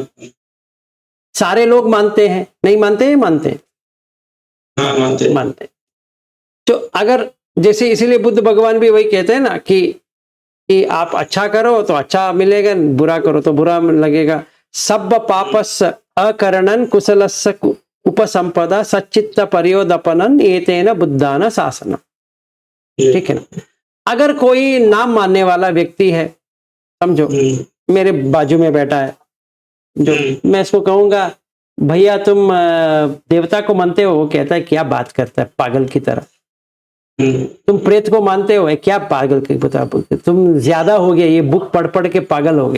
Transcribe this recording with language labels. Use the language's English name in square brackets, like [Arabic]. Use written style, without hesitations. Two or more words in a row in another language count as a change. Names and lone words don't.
[Hindi] सारे लोग मानते हैं, नहीं मानते हैं? मानते हैं, हाँ मानते मानते हैं। तो अगर जैसे, इसीलिए बुद्ध भगवान भी वही कहते हैं ना कि आप अच्छा करो तो अच्छा मिलेगा, बुरा करो तो बुरा लगेगा। [Pali] सब पापस अकरणन कुशलस्य उपसंपदा सच्चित्त पर्योदपनन एतेन बुद्धान शासनम। [Hindi] ठीक है ना? अगर कोई नाम मानने वाला व्यक्ति है, समझो मेरे बाजू में बैठा है, जो मैं इसको कहूंगा भैया तुम देवता को मानते हो, वो कहता है क्या बात करता है पागल की तरह। तुम प्रेत को मानते हो, क्या पागल की तरह, तुम ज्यादा हो गए, ये बुक पढ़ पढ़ के पागल हो गए।